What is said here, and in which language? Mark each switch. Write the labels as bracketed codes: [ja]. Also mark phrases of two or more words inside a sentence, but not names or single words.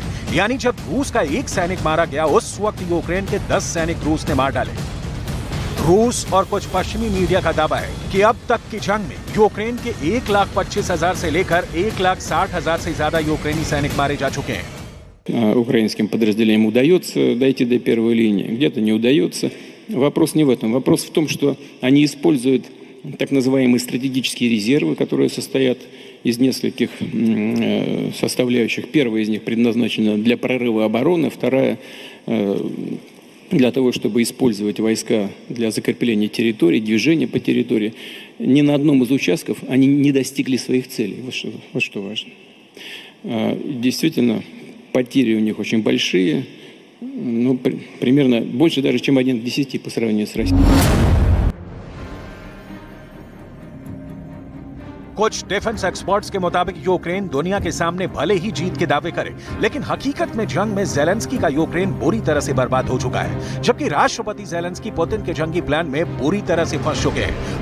[hi] यानी जब रूस का 1 सैनिक मारा गया, उस वक्त यूक्रेन के 10 सैनिक रूस ने मार डाले। रूस और कुछ पश्चिमी मीडिया का दावा है कि अब तक की जंग में यूक्रेन के 1,25,000 से लेकर 1,60,000 से ज्यादा यूक्रेनी सैनिक मारे जा चुके हैं। [ru] Украинским подразделениям удается дойти до первой линии, где-то не удается. Вопрос не в этом. Вопрос в том, что они используют так называемые стратегические резервы, которые состоят из нескольких составляющих. Первая из них предназначена для прорыва обороны, вторая для того, чтобы использовать войска для закрепления территории, движения по территории. Ни на одном из участков они не достигли своих целей. Вот что важно. Действительно, потери у них очень большие, ну, примерно больше даже, чем 1 к 10 по сравнению с Россией. [hi] कुछ [en] defense experts [hi] के मुताबिक यूक्रेन दुनिया के सामने भले ही जीत के दावे करे, लेकिन हकीकत में जंग में ज़ेलेंस्की का यूक्रेन बुरी तरह से बर्बाद हो चुका है, जबकि राष्ट्रपति ज़ेलेंस्की पुतिन के जंगी प्लान में बुरी तरह से फंस चुके हैं।